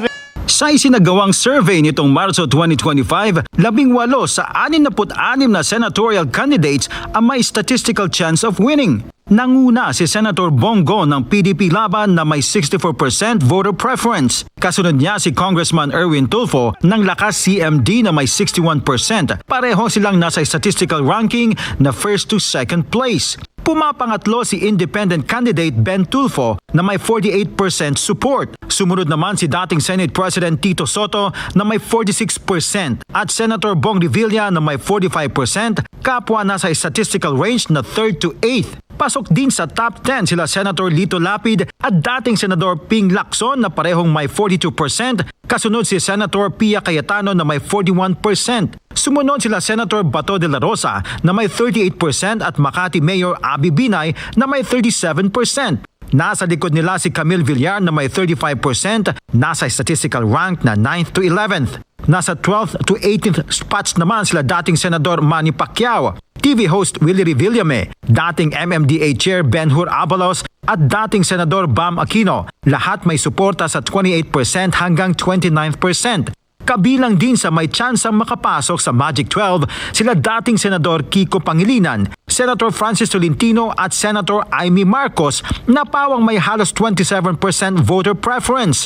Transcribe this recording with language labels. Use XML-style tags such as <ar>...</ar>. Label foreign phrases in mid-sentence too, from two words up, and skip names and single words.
<tl>Sa isinagawang survey nitong Marso 2025, 18 sa 66 na</tl> <en>senatorial candidates</en> <tl>ang may</tl> <en>statistical chance of winning.</en> <tl>Nanguna si Senator Bongo ng PDP laban na may 64%</tl> <en>voter preference.</en> <tl>Kasunod niya si Congressman Erwin Tulfo ng Lakas CMD na may 61%. Pareho silang nasa</tl> <en>statistical ranking</en> <tl>na</tl> <en>first to second place.</en> <tl>Pumapangatlo si</tl> <en>independent candidate</en> <tl>Ben Tulfo na may 48% support. Sumunod naman si dating</tl> <en>Senate President</en> <tl>Tito Soto na may 46% at Senator Bong Revilla na may 45%, kapwa nasa</tl> <en>statistical range</en> <tl>na</tl> <en>3rd to 8th.</en> <tl>Pasok din sa top 10 sila Senator Lito Lapid at dating Senador Ping Lacson na parehong may 42%, kasunod si Senator Pia Cayetano na may 41%. Sumunod sila Senator Bato de la Rosa na may 38% at Makati Mayor Abby Binay na may 37%. Nasa likod nila si Camille Villar na may 35%, nasa</tl> <en>statistical rank</en> <tl>na</tl> <en>9th to 11th.</en> <tl>Nasa</tl> <en>12th to 18th spots</en> <tl>naman sila dating Senador Manny Pacquiao,</tl> <en>TV host</en> <tl>Willie Revillame, dating MMDA Chair Ben-Hur Abalos at dating Senador Bam Aquino. Lahat may suporta sa 28% hanggang 29%. Kabilang din sa may tsansang makapasok sa Magic 12 sila dating Senador Kiko Pangilinan, Senator Francis Tolentino at Senator Amy Marcos na pawang may halos 27%</tl> <en>voter preference.</en>